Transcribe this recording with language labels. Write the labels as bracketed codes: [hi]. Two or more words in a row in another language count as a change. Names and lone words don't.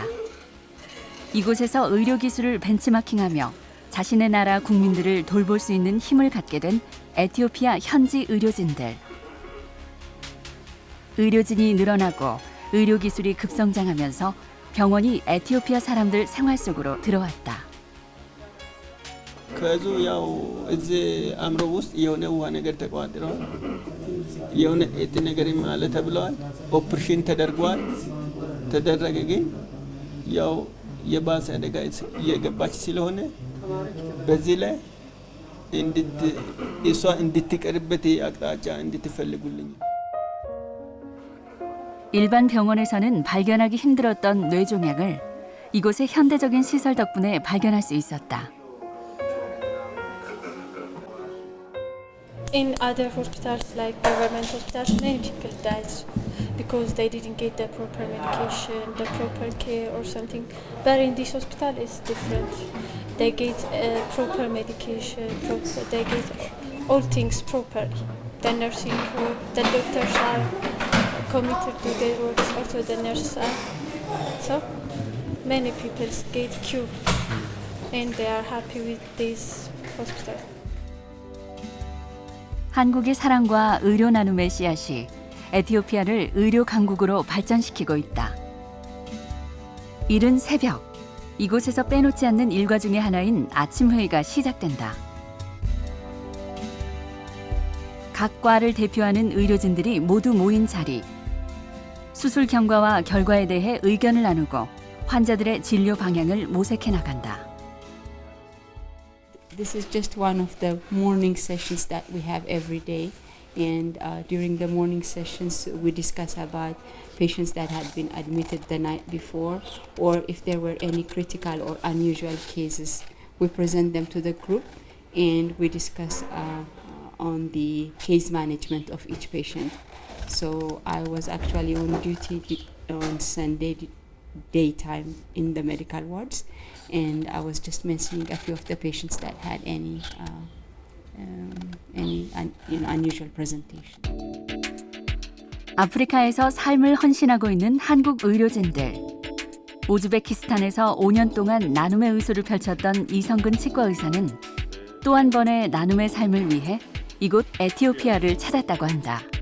[ko] 이곳에서 의료 기술을 벤치마킹하며 자신의 나라 국민들을 돌볼 수 있는 힘을 갖게 된 에티오피아 현지 의료진들. 의료진이 늘어나고 의료 기술이 급성장하면서 병원이 에티오피아 사람들 생활 속으로 들어왔다. [am] ከዙ ያው እዚህ አእምሮ ውስጥ የሆነ ውሃ ነገር ተቋጥሮ የሆነ እጢ ነገር ማለ ተብለዋል። ኦፕሬሽን ተደረገ ግን ያው የባሰ አደጋ እየገባች ስለሆነ በዚህ ላይ እሷ እንድትቀርበት አቅጣጫ እንድትፈልጉልኝ። [ko] 일반 병원에서는 발견하기 힘들었던 뇌종양을 이곳의 현대적인 시설 덕분에 발견할 수 있었다. [en] In other hospitals, like government hospitals, many people died because they didn't get the proper medication, the proper care or something. But in this hospital, it's different. They get proper medication, they get all things properly. The nursing, the doctors are committed to their works, also the nurses are. So many people get cured and they are happy with this hospital. [ko] 한국의 사랑과 의료 나눔의 씨앗이 에티오피아를 의료 강국으로 발전시키고 있다. 이른 새벽, 이곳에서 빼놓지 않는 일과 중에 하나인 아침 회의가 시작된다. 각 과를 대표하는 의료진들이 모두 모인 자리. 수술 경과와 결과에 대해 의견을 나누고 환자들의 진료 방향을 모색해 나간다. [en] This is just one of the morning sessions that we have every day. And during the morning sessions, we discuss about patients that had been admitted the night before, or if there were any critical or unusual cases, we present them to the group and we discuss on the case management of each patient. So I was actually on duty on Sunday daytime in the medical wards, and I was just mentioning a few of the patients that had any unusual presentation. [ko] 아프리카에서 삶을 헌신하고 있는 한국 의료진들. 우즈베키스탄에서 5년 동안 나눔의 의술을 펼쳤던 이성근 치과 의사는 또 한 번의 나눔의 삶을 위해 이곳 에티오피아를 찾았다고 한다.